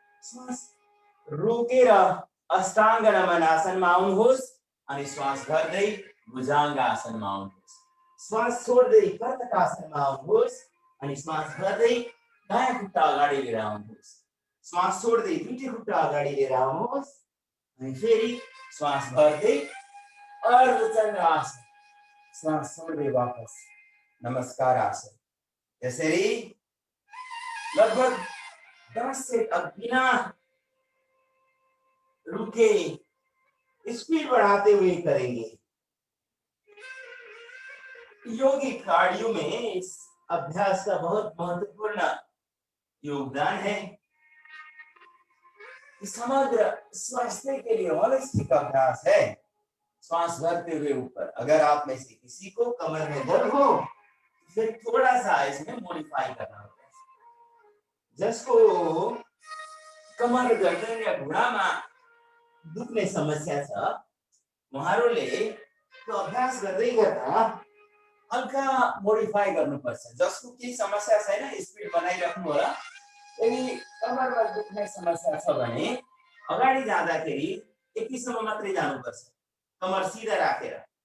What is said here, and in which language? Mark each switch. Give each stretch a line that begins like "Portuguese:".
Nepali: श्वास रोकेर अष्टाङ्ग नमन आसनमा आउनुहोस् अनि श्वास भर्दै भुजंग आसनमा आउनुहोस्, श्वास छोड्दै कर्कटासनमा आउनुहोस् अनि श्वास भर्दै दायाँ खुट्टा अगाडि लिएर आउनुहोस्, श्वास छोड्दै दुईटै खुट्टा अगाडि लिएर आउनुहोस् अनि फेरि श्वास भर्दै अर्धचन्द्रासन, श्वास छोड्दै वापस नमस्कार आसन। यसरी लगभग 10 सेट अब
Hindi: बिना रुके स्पीड बढ़ाते हुए करेंगे। योगिक कार्डियो में इस अभ्यास का बहुत महत्वपूर्ण योगदान है। समग्र स्वास्थ्य के लिए होलिस्टिक अभ्यास है। श्वास भरते हुए ऊपर। अगर आप में से किसी को कमर में दर्द हो फिर थोड़ा सा इसमें मॉडिफाई करना होगा।
Nepali: जसको कमर गर्दन या घुँडामा दुख्ने समस्या छ उहाँहरूले त्यो अभ्यास गर्दै गर्दा हल्का मोडिफाई गर्नुपर्छ। जसको केही समस्या छैन स्पिड बनाइराख्नु होला। यदि कमरमा दुख्ने समस्या छ भने अगाडि जाँदाखेरि यतिसम्म मात्रै जानुपर्छ, कमर सिधा राखेर।